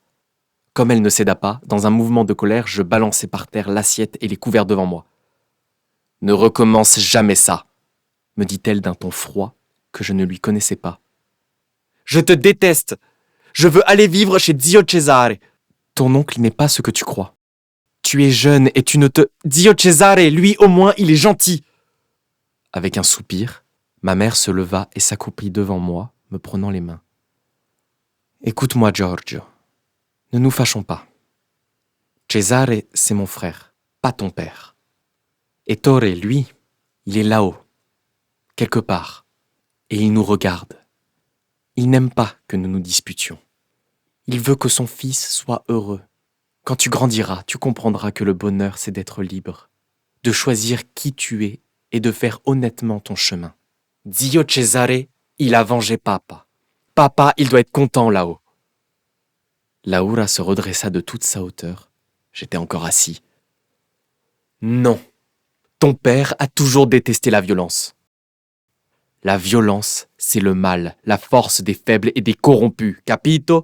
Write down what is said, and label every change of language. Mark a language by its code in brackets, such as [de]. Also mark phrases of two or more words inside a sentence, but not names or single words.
[fr] Comme elle ne céda pas, dans un mouvement de colère, je balançai par terre l'assiette et les couverts devant moi. « Ne recommence jamais ça !» me dit-elle d'un ton froid que je ne lui connaissais pas. « Je te déteste. Je veux aller vivre chez Zio Cesare. Ton oncle n'est pas ce que tu crois. Tu es jeune et tu ne te... Zio Cesare, lui au moins, il est gentil !» Avec un soupir, ma mère se leva et s'accroupit devant moi, me prenant les mains. « Écoute-moi, Giorgio. Ne nous fâchons pas. Cesare, c'est mon frère, pas ton père. Ettore, lui, il est là-haut, quelque part, et il nous regarde. Il n'aime pas que nous nous disputions. Il veut que son fils soit heureux. Quand tu grandiras, tu comprendras que le bonheur, c'est d'être libre, de choisir qui tu es et de faire honnêtement ton chemin. Zio Cesare, il a vengé papa. Papa, il doit être content là-haut. » Laura se redressa de toute sa hauteur. J'étais encore assis. « Non, ton père a toujours détesté la violence. La violence, c'est le mal, la force des faibles et des corrompus, capito?